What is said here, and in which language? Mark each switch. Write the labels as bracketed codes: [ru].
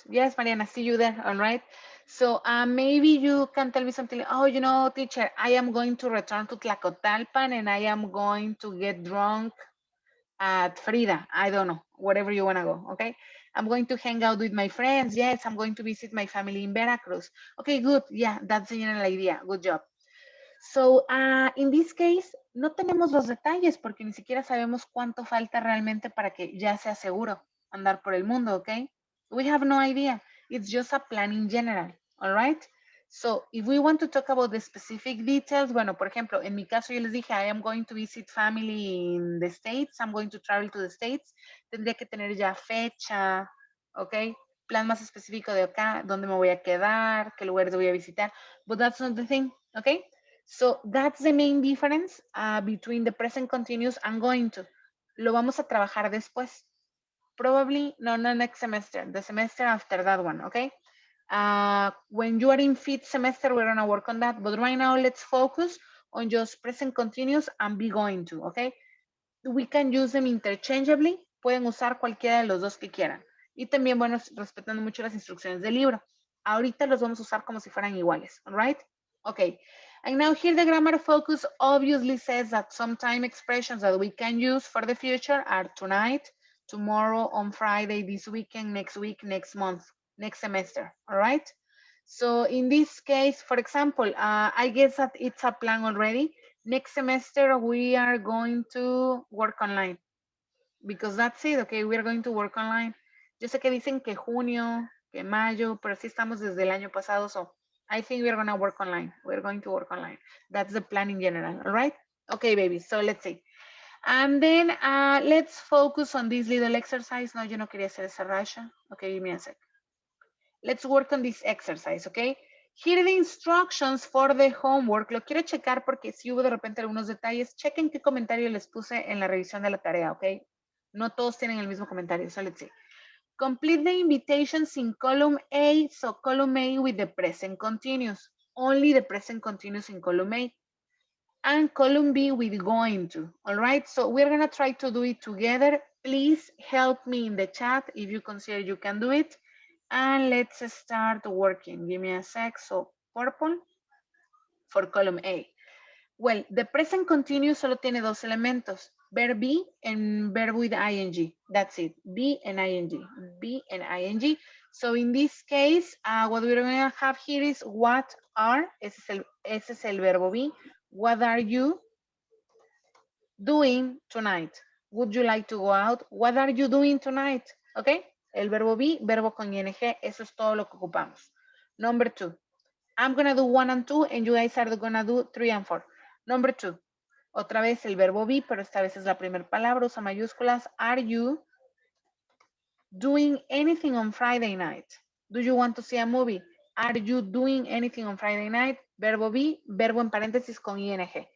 [en] Yes, Mariana, see you there. All right. So maybe you can tell me something like, oh, you know, teacher, I am going to return to Tlacotalpan and I am going to get drunk at Frida. I don't know, wherever you want to go. Okay. I'm going to hang out with my friends. Yes, I'm going to visit my family in Veracruz. Okay, good. Yeah, that's the general idea. Good job. [es] So, in this case, no tenemos los detalles porque ni siquiera sabemos cuánto falta realmente para que ya sea seguro andar por el mundo, ¿ok? [en] We have no idea. It's just a plan in general, all right? So, if we want to talk about the specific details, [es] bueno, por ejemplo, en mi caso yo les dije, [en] I am going to visit family in the States, I'm going to travel to the States, [es] tendría que tener ya fecha, [en] ¿ok? [es] Plan más específico de acá, dónde me voy a quedar, qué lugares voy a visitar, [en] but that's not the thing, [es] ¿ok? [en] So that's the main difference between the present continuous and going to. [es] Lo vamos a trabajar después. [en] Probably, no next semester, the semester after that one, okay? When you are in fifth semester, we're gonna work on that. But right now, let's focus on just present continuous and be going to, okay? We can use them interchangeably. [es] Pueden usar cualquiera de los dos que quieran. Y también, bueno, respetando mucho las instrucciones del libro. Ahorita los vamos a usar como si fueran iguales, all right? [en] Okay, and now here the grammar focus obviously says that some time expressions that we can use for the future are tonight, tomorrow, on Friday, this weekend, next week, next month, next semester, all right? So in this case, for example, I guess that it's a plan already. Next semester, we are going to work online because that's it, okay, we are going to work online. [es] Yo sé que dicen que junio, que mayo, pero sí estamos desde el año pasado, [en] so I think we're gonna work online. We're going to work online. That's the plan in general, all right? Okay, baby, so let's see. And then let's focus on this little exercise. [es] No, yo no quería hacer esa raya. [en] Okay, give me a sec. Let's work on this exercise, okay? Here are the instructions for the homework. [es] Lo quiero checar porque si hubo de repente algunos detalles. Chequen qué comentario les puse en la revisión de la tarea, okay? No todos tienen el mismo comentario, [en] so let's see. Complete the invitations in column A. So column A with the present continuous. Only the present continuous in column A. And column B with going to. All right, so we're gonna try to do it together. Please help me in the chat if you consider you can do it. And let's start working. Give me a sec. So purple for column A. Well, the present continuous [es] solo tiene dos elementos, [en] verb be and verb with ing. That's it, be and ing, be and ing. So in this case, what we're going to have here is what are, [es] ese es el verbo be. [en] What are you doing tonight? Would you like to go out? What are you doing tonight? [es] Okay, el verbo be, verbo con ing, eso es todo lo que ocupamos. [en] Number 2, I'm gonna do 1 and 2 and you guys are gonna do 3 and 4. [es] Number 2, otra vez el verbo be, pero esta vez es la primera palabra, usa mayúsculas. [en] Are you doing anything on Friday night? Do you want to see a movie? Are you doing anything on Friday night? [es] Verbo be, verbo en paréntesis con ing.